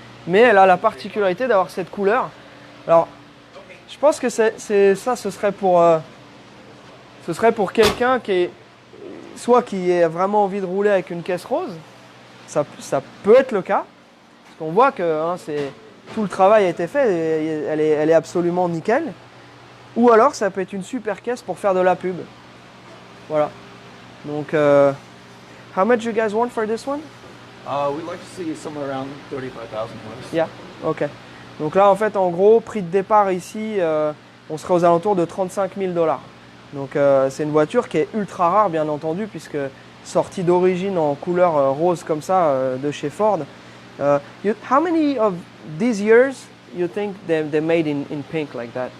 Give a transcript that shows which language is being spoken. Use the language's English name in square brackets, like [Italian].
[French] Mais elle a la particularité d'avoir cette couleur. Alors, je pense que ce serait pour quelqu'un qui ait vraiment envie de rouler avec une caisse rose. Ça peut être le cas, parce qu'on voit que tout le travail a été fait, et elle est absolument nickel. Ou alors ça peut être une super caisse pour faire de la pub. Voilà. [English] Donc, how much you guys want for this one? We'd like to see somewhere around 35,000 plus. Yeah, ok. [French] Donc là, en fait, en gros, prix de départ ici, on serait aux alentours de 35 000 $. Donc c'est une voiture qui est ultra rare, bien entendu, puisque sortie d'origine en couleur rose comme ça de chez Ford. [English] How many of these years you think they made in pink like that?